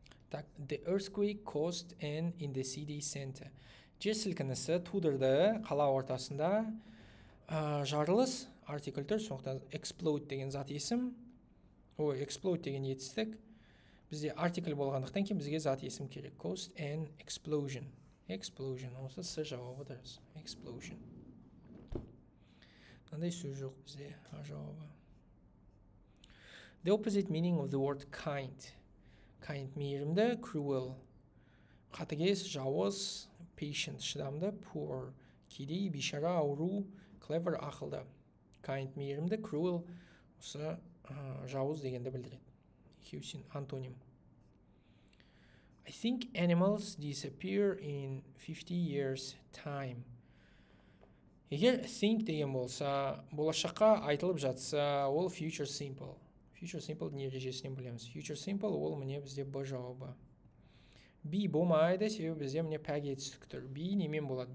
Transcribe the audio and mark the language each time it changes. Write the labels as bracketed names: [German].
[English] Так, the earthquake caused an in the city center. [Kazakh] Жер сілкінісі тудырды қала ортасында. Жарылыс, артикль тұр, сондықтан explode деген зат есім. Explode деген етістік. Бізде артикль болғандықтан кейін бізге зат есім керек. [English] Caused an explosion. Explosion. [Kazakh] Осы с жауабы дұрыс. [English] Explosion. [Kazakh] Мынандай сөз жоқ бізде. Жауабы. [English] The opposite meaning of the word kind. Kind мейірімді, cruel. [Kazakh] Қатыгез, жауыз, patient, шыдамды, poor, кедей, бейшара, ауру, clever, ақылды. Kind мейірімді, cruel, осы жауыз дегенді білдіреді. Екеусін антоним. [English] I think animals disappear in 50 years time. [Kazakh] Егер think деген болса, болашаққа айтылып жатса, ол future simple. Future simple ережесінен білеміз. Future simple ол міне бізде Б жауабы. Be болмайды, себебі бізде міне пәк етістік тұр. Be немен болады?